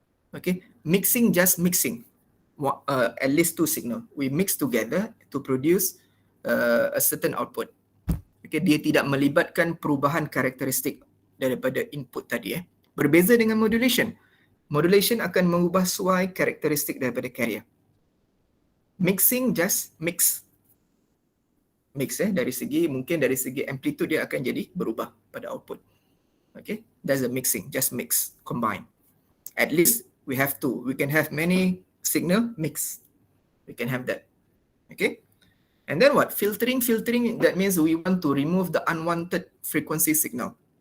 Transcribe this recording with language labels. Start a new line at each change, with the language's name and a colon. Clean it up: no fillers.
English: Okay, mixing just mixing at least two signal. We mix together to produce a certain output.
Malay: Okay, dia tidak melibatkan perubahan karakteristik daripada input tadi. Berbeza dengan modulation. Modulation akan mengubah suai karakteristik daripada carrier.
English: Mixing just mix.
Malay: Mix dari segi amplitude dia akan jadi berubah pada output.
English: Okay, that's the mixing, just mix, combine. At least we have two. We can have many signal mix. We can have that. Okay. And then what? Filtering, that means we want to remove the unwanted frequency signal.